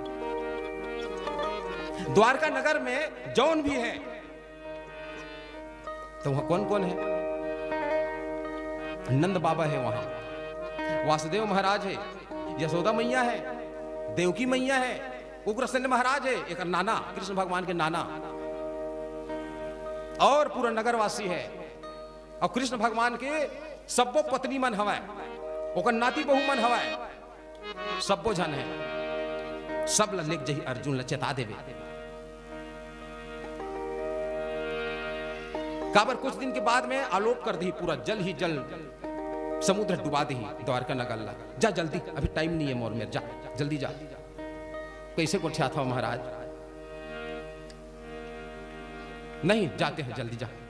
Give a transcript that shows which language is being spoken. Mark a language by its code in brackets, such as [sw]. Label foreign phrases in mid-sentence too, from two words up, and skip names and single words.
[hne] द्वारका नगर में जौन भी है तो वहां कौन कौन है, नंद बाबा है, वहां वासुदेव महाराज है, यशोदा मैया है, देवकी मैया है, उग्रसेन महाराज है एक नाना कृष्ण भगवान के नाना, और पूरा नगरवासी है, और कृष्ण भगवान के सबो पत्नी मन हवा, ओकर नाती बहु मन हवा, सबो जन है, सब लिख जही अर्जुन ल चेता देवे। काबर कुछ दिन के बाद में आलोक कर दी, पूरा जल ही जल समुद्र डुबा दी द्वारका नगर ला। जा जल्दी, अभी टाइम नहीं है मोर में, जा जल्दी जा। कैसे को था महाराज, नहीं जाते हैं, जल्दी जा।